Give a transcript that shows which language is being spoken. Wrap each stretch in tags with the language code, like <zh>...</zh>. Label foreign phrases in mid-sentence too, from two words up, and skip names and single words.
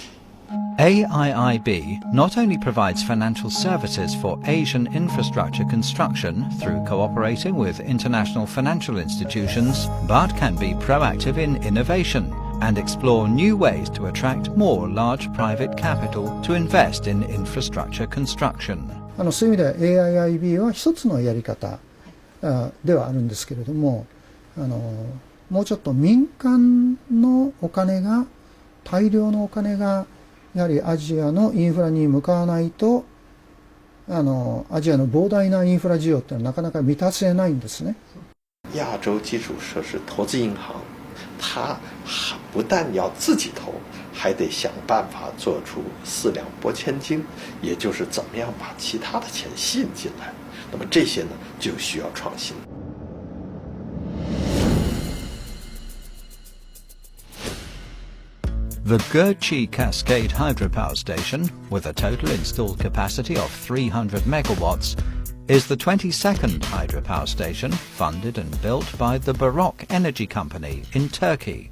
<en>AIIB not only provides financial services for Asian infrastructure construction through cooperating with international financial institutions, but can be proactive in innovation and explore new ways to attract more large private capital to invest in infrastructure construction.</en> <ja>そういう意味では AIIB は一つのやり方ではあるんですけれども、もうちょっと民間のお金が、大量のお金がやはりアジアのインフラに向かわないと、アジアの膨大なインフラ需要っていうのはなかなか満たせないんですね。</ja> <zh>亚洲基础设施投资银行，它不但要自己投，还得想办法做出四两拨千斤，也就是怎么样把其他的钱吸引进来。那么这些呢，就需要创新。</zh> <en>The Gertjie Cascade hydropower station, with a total installed capacity of 300 megawatts, is the 22nd hydropower station funded and built by the Baroque Energy Company in Turkey.</en>